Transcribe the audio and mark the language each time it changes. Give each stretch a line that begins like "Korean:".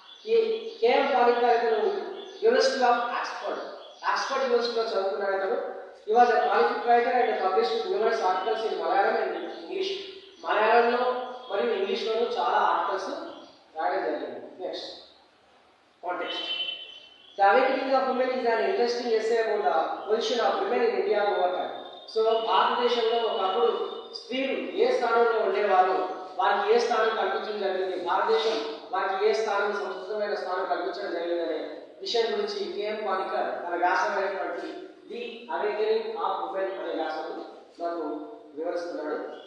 Telugu: ఈ కేఎం పానిక్కర్ ఇతను university of Oxford యూనివర్సిటీలో చదువుకున్నాడు. ఇతను
English: he was a prolific writer and published numerous articles in Malayalam and English.
Telugu: మలయాళంలో మరియు ఇంగ్లీష్లోనూ చాలా ఆర్టికల్స్ రాయడం జరిగింది.
English: Next context. The awakening of women is an interesting essay about the position of women in India over time.
Telugu: So భారతదేశంలో ఒకప్పుడు స్త్రీలు ఏ స్థానంలో ఉండేవారు, వారికి ఏ స్థానం కల్పించడం జరిగింది, భారతదేశం వారికి ఏ స్థానం, సంస్కృతమైన స్థానం కల్పించడం జరిగిందనే విషయం గురించి కేఎం పానిక్కర్ తన వ్యాసమైనటువంటి ది అవేకెనింగ్ ఆఫ్ ఉమెన్ అనే వ్యాసం నాకు వివరిస్తున్నాడు.